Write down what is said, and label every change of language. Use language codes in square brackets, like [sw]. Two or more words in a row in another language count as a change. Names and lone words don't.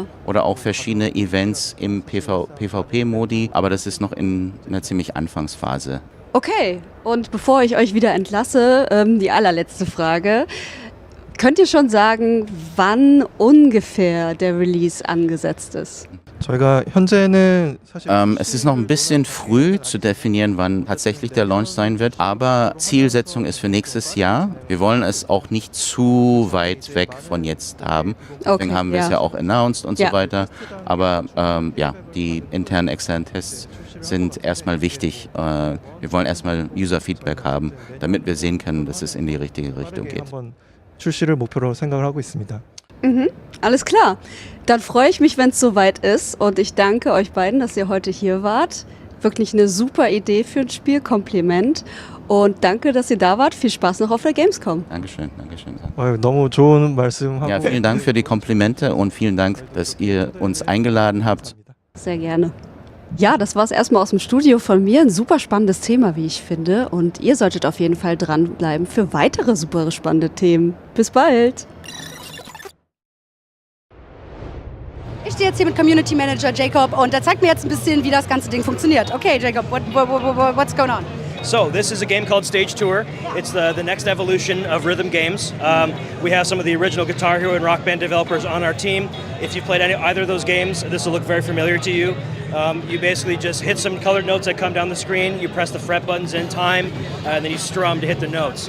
[de] Oder auch verschiedene Events im PvP-Modi. Aber das ist noch in einer ziemlich Anfangsphase. Okay, und bevor ich euch wieder entlasse, die allerletzte Frage. Könnt ihr schon sagen, wann ungefähr der Release angesetzt ist? [ko] 저희가 현재는 사실 [de] Es ist noch ein bisschen früh zu definieren, wann tatsächlich der Launch sein wird, aber Zielsetzung ist für nächstes Jahr. Wir wollen es auch nicht zu weit weg von jetzt haben. Deswegen haben wir es ja auch announced und so weiter. Aber die internen, externen Tests sind erstmal wichtig. Wir wollen erstmal User-Feedback haben, damit wir sehen können, dass es in die richtige Richtung geht. [ko] 한번 출시를 목표로 생각을 하고 있습니다. [de] Alles klar. Dann freue ich mich, wenn es soweit ist. Und ich danke euch beiden, dass ihr heute hier wart. Wirklich eine super Idee für ein Spiel. Kompliment. Und danke, dass ihr da wart. Viel Spaß noch auf der Gamescom. Dankeschön, Dankeschön. [ko] 너무 좋은 말씀하고 [de] Ja, vielen Dank für die Komplimente und vielen Dank, dass ihr uns eingeladen habt. Sehr gerne. Ja, das war es erstmal aus dem Studio von mir. Ein super spannendes Thema, wie ich finde. Und ihr solltet auf jeden Fall dranbleiben für weitere super spannende Themen. Bis bald. Ich stehe jetzt hier mit [en] Community Manager [de] Jacob und der zeigt mir jetzt ein bisschen, wie das ganze Ding funktioniert. [en] Okay, Jacob, what's going on? So this is a game called Stage Tour. It's the next evolution of rhythm games. We have some of the original Guitar Hero and Rock Band developers on our team. If you've played either of those games, this will look very familiar to you. You basically just hit some colored notes that come down the screen, you press the fret buttons in time, and then you strum to hit the notes.